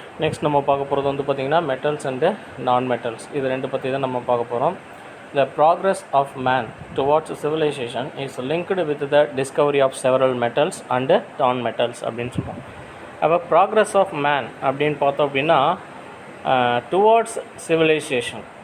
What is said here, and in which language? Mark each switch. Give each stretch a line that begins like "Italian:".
Tamil: Next நம்ம பார்க்க போகிறது வந்து பார்த்திங்கன்னா
English: Metals and non metals.
Tamil: இது ரெண்டு பற்றி தான் நம்ம பார்க்க போகிறோம்.
English: The progress of man towards civilization is linked with the discovery of several metals and non-metals
Tamil: அப்படின்னு சொல்லுவோம். அப்போ
English: progress of man
Tamil: அப்படின்னு பார்த்தோம் அப்படின்னா
English: Towards civilisation.